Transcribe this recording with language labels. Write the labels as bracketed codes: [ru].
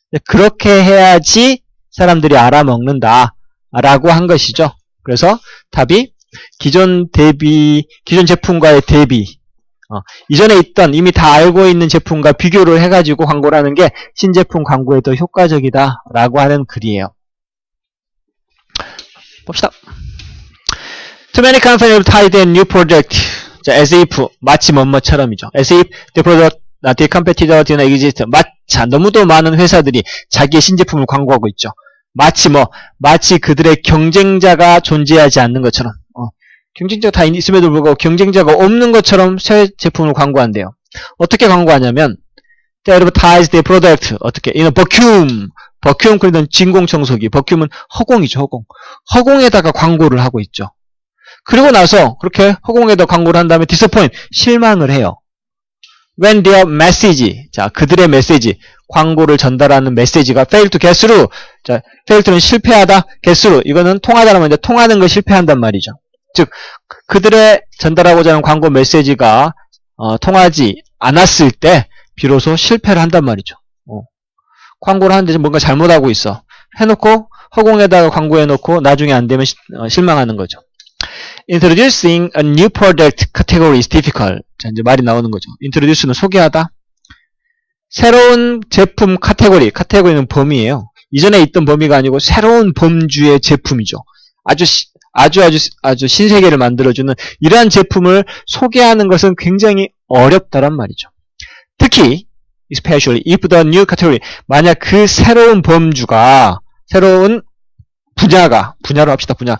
[ko] 그렇게 해야지 사람들이 알아먹는다 라고 한 것이죠. 그래서 답이 기존 제품과의 대비, 이전에 있던 이미 다 알고 있는 제품과 비교를 해가지고 광고를 하는 게 신제품 광고에 더 효과적이다 라고 하는 글이에요. 봅시다. [en] Too many companies have tied a new project. [ko] 자, as if, 마치 뭐뭐처럼이죠. [en] As if the product, the competitor did not exist. [ko] 자, 너무도 많은 회사들이 자기의 신제품을 광고하고 있죠. 마치 그들의 경쟁자가 존재하지 않는 것처럼. 경쟁자가 다 있음에도 불구하고 경쟁자가 없는 것처럼 새 제품을 광고한대요. 어떻게 광고하냐면, [en] they advertise their product. [ko] 어떻게? [en] in a vacuum. [ko] 버큐움, 그러던 진공청소기. 버큐움은 허공이죠, 허공. 허공에다가 광고를 하고 있죠. 그리고 나서 그렇게 허공에다 광고를 한 다음에 disappoint, 실망을 해요. [en] When their message, [ko] 자, 그들의 메시지, 광고를 전달하는 메시지가 [en] fail to get through. [ko] 자, [en] fail to [ko] 는 실패하다, [en] get through. [ko] 이거는 통하다라면 이제 통하는 걸 실패한단 말이죠. 즉, 그들의 전달하고자 하는 광고 메시지가 통하지 않았을 때 비로소 실패를 한단 말이죠. 광고를 하는데 뭔가 잘못하고 있어. 해놓고 허공에다가 광고해놓고 나중에 안 되면 실망하는 거죠. [en] Introducing a new product category is difficult. [ko] 자, 이제 말이 나오는 거죠. [en] Introduce는 소개하다. [ko] 새로운 제품 카테고리는 범위예요. 이전에 있던 범위가 아니고 새로운 범주의 제품이죠. 아주 신세계를 만들어주는 이러한 제품을 소개하는 것은 굉장히 어렵다란 말이죠. 특히 [en] especially if the new category, [ko] 만약 그 새로운 범주가, 새로운 분야로 합시다.